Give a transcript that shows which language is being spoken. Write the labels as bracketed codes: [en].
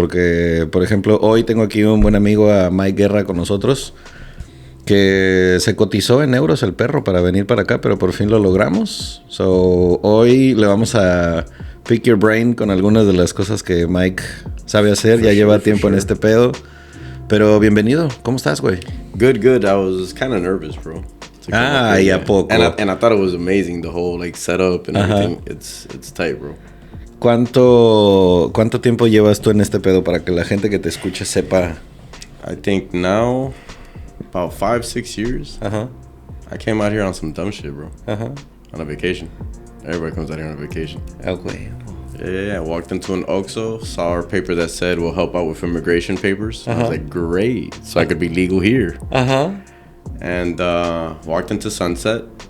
[es] Porque, por ejemplo, hoy tengo aquí un buen amigo, a Mike Guerra, con nosotros, que se cotizó en euros el perro para venir para acá, pero por fin lo logramos. So, hoy le vamos a [en] pick your brain [es] con algunas de las cosas que Mike sabe hacer. Ya lleva tiempo en este pedo. Pero bienvenido. ¿Cómo estás, güey? [en] Good. I was kind of nervous, bro. [es] ¿Y a poco? [en] And I thought it was amazing, the whole like setup and everything. It's tight, bro. [es] ¿Cuánto tiempo llevas tú en este pedo para que la gente que te escuche sepa? [en] I think now about 5-6 years. I came out here on some dumb shit, bro. On a vacation. Everybody comes out here on a vacation. Okay. Yeah. I walked into an Oxxo, saw a paper that said we'll help out with immigration papers. I was like, great. So I could be legal here. And walked into Sunset.